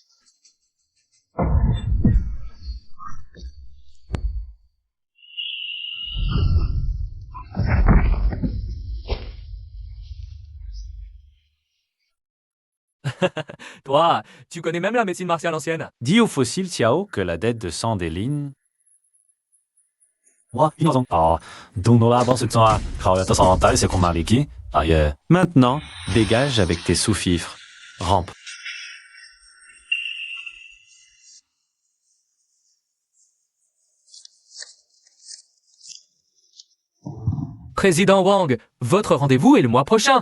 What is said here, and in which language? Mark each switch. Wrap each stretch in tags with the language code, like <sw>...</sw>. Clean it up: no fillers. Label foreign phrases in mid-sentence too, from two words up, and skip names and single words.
<fr>Toi, tu connais même la médecine martiale ancienne. Dis au fossile Xiao que la dette de sang des Lin.</fr> <yue>哇，邊個種？哦，到到啦，幫食咗啊，後日都上底食個馬利基。啊耶！</yue> <fr>Maintenant, dégage avec tes sous-fifres. Rampe. Président Wang, votre rendez-vous est le mois prochain.</fr>